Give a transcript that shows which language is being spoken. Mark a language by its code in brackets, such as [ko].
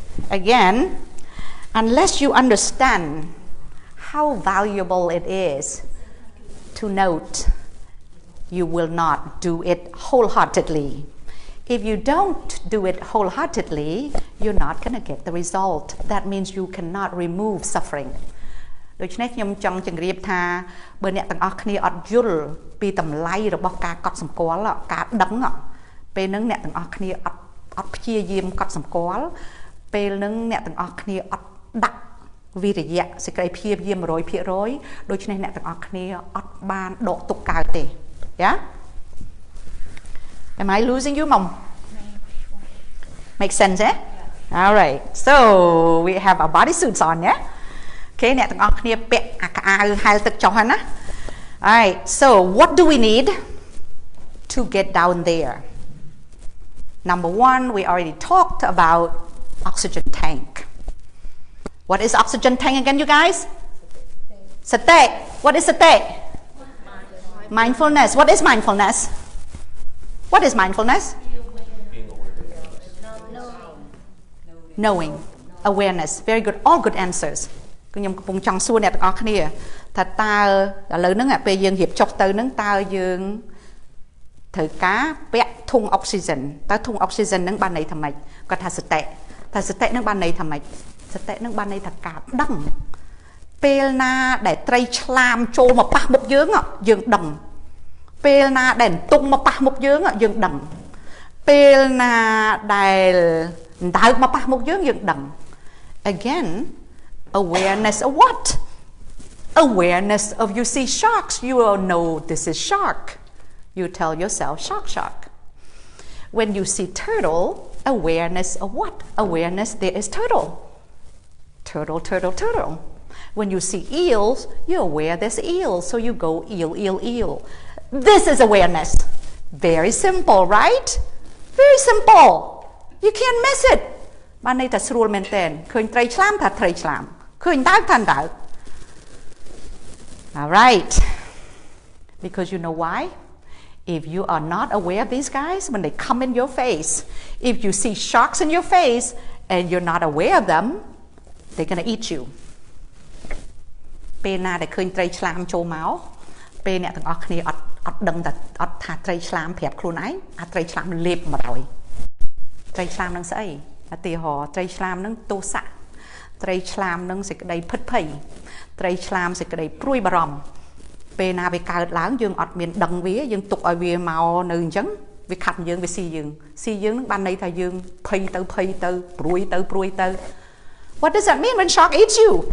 [en] Again, unless you understand how valuable it is to note, you will not do it wholeheartedly. If you don't do it wholeheartedly, you're not going to get the result. That means you cannot remove suffering. [km] ដូច្នេះខ្ញុំចង់ជម្រាបថាបើអ្នកទាំងអស់គ្នាអត់យល់ពីតម្លៃរបស់ការកត់សម្គាល់ការដឹងពេលហ្នឹងអ្នកទាំងអស់គ្នាអត់ព្យាយាមកត់សម្គាល់ពេលហ្នឹងអ្នកទាំងអស់គ្នាអត់ដាក់វិរិយៈសេចក្តីព្យាយាម 100% ដូច្នេះអ្នកទាំងអស់គ្នាអត់បានដកទុកកើតទេ Yeah? [en] Am I losing you, Mom? Make sense, eh? All right. So we have our bodysuits on, yeah? [km] Okay,អ្នកទាំងអស់គ្នាពាក់អាកៅហែលទឹកចុះហ្នឹងណា All right. [en] So what do we need to get down there? Number one, we already talked about oxygen tank. What is oxygen tank again, you guys? Sate. What is sate? Mindfulness. What is mindfulness? What is mindfulness? Knowing. Awareness. Very good. All good answers. [km] ខ្ញុំកំពុងចង់សួរអ្នកទាំងអស់គ្នាថាតើឥឡូវហ្នឹងពេលយើងរៀបចុះទៅហ្នឹងតើយើង ត្រូវការពាក់ធុងអុកស៊ីហ្សែនតើធុងអុកស៊ីហ្សែនហ្នឹងបានន័យថាម៉េចគាត់ថាសតិហ្នឹងបានន័យថាម៉េចសតិហ្នឹងបានន័យថាការដឹងពេលណាដែលត្រីឆ្លាមចូលមកប៉ះមុខយើងយើងដឹងពេលណាដែលន្ទង់មកប៉ះមុខយើងយើងដឹងពេលណាដែលដើកមកប៉ះមុខយើងដឹង [en] Again awareness of what? Awareness of you see sharks, you will know this is shark. You tell yourself shark. When you see turtle, awareness of what? Awareness there is turtle. Turtle. When you see eels, you're aware there's eel, so you go eel. This is awareness. Very simple, right? Very simple. You can't miss it. [km] បានន័យថាស្រួលមែនតើឃើញត្រីឆ្លាមថាត្រីឆ្លាមឃើញដើកថាដើក All right. [en] Because you know why? If you are not aware of these guys, when they come in your face, if you see sharks in your face and you're not aware of them, they're going to eat you. [km] ពេលណាដែលឃើញត្រីឆ្លាមចូលមកពេលអ្នកទាំងអស់គ្នាអត់ដឹងអត់ថាត្រីឆ្លាមប្រាប់ខ្លួនឯងអាត្រីឆ្លាមលេបមកហើយត្រីឆ្លាមនឹងស្អីឧទាហរណ៍ត្រីឆ្លាមនឹងទោសៈត្រីឆ្លាមនឹងសេចក្តីភិតភ័យត្រីឆ្លាមសេចក្តីព្រួយបារម្ភពេលណាវាកើតឡើងយើងអត់មានដឹងវាយើងទុកឲ្យវាមកនៅអញ្ចឹងវាខាត់យើងវាស៊ីយើងនឹងបានន័យថាយើងភ័យទៅព្រួយទៅ [en] What does that mean when shark eats you?